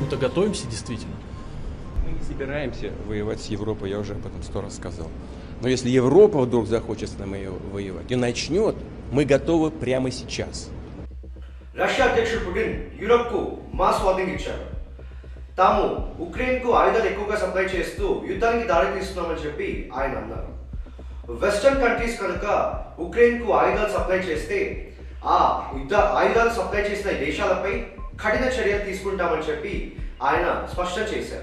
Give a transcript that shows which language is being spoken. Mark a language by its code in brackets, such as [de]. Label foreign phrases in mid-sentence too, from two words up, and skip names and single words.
[ru] чему-то готовимся действительно? Мы не собираемся воевать с Европой, я уже об этом 100 раз сказал. Но если Европа вдруг захочет с нами воевать и начнет, мы готовы прямо сейчас. [te] రష్యా అధ్యక్షుడు పుటిన్ యూరప్కు [en] mass warning [te] ఇచ్చారు. తాము ఉక్రెయిన్కు ఆయుధాలు ఎక్కువగా సప్లై చేస్తూ యుద్ధానికి దారి తీస్తున్నామని చెప్పి ఆయన అన్నారు. [en] western countries [te] కనుక ఉక్రెయిన్కు ఆయుధాలు సప్లై చేస్తే ఆ ఆయుధాలు సప్లై చేసిన దేశాలపై కఠిన చర్యలు తీసుకుంటామని చెప్పి ఆయన స్పష్టం చేశారు.